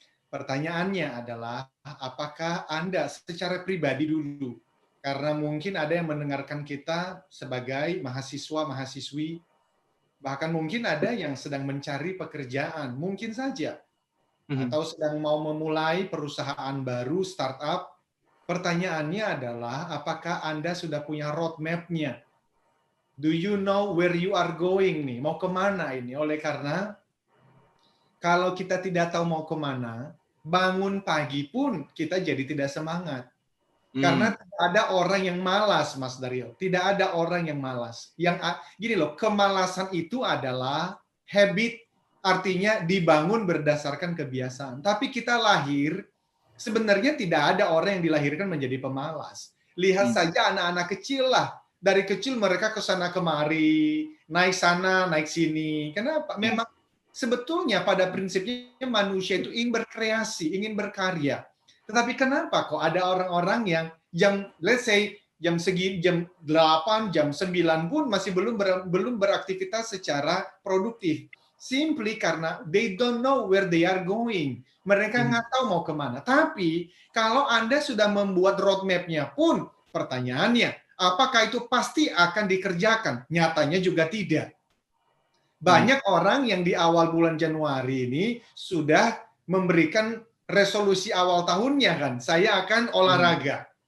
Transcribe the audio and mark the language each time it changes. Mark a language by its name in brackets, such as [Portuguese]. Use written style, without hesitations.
[Indonesian] Pertanyaannya adalah, apakah Anda secara pribadi dulu, karena mungkin ada yang mendengarkan kita sebagai mahasiswa-mahasiswi, bahkan mungkin ada yang sedang mencari pekerjaan, mungkin saja. Atau sedang mau memulai perusahaan baru, startup. Pertanyaannya adalah, apakah Anda sudah punya roadmap-nya? [English] Do you know where you are going [Indonesian] nih? Mau kemana ini? Oleh karena, kalau kita tidak tahu mau kemana, bangun pagi pun kita jadi tidak semangat. Karena tidak ada orang yang malas, Mas Daryo. Tidak ada orang yang malas. Gini loh, kemalasan itu adalah habit, artinya dibangun berdasarkan kebiasaan. Tapi kita lahir, sebenarnya tidak ada orang yang dilahirkan menjadi pemalas. Lihat saja anak-anak kecil lah. Dari kecil mereka ke sana kemari, naik sana, naik sini. Kenapa? Memang sebetulnya pada prinsipnya manusia itu ingin berkreasi, ingin berkarya. Tetapi kenapa kok ada orang-orang yang [English] let's say [Indonesian] jam 8, jam 9 pun masih belum beraktivitas secara produktif. [English] Simply [Indonesian] karena [English] they don't know where they are going. [Indonesian] Mereka nggak tahu mau kemana. Tapi kalau Anda sudah membuat roadmap-nya pun, pertanyaannya, apakah itu pasti akan dikerjakan? Nyatanya juga tidak. Banyak orang yang di awal bulan Januari ini sudah memberikan resolusi awal tahunnya kan, saya akan olahraga.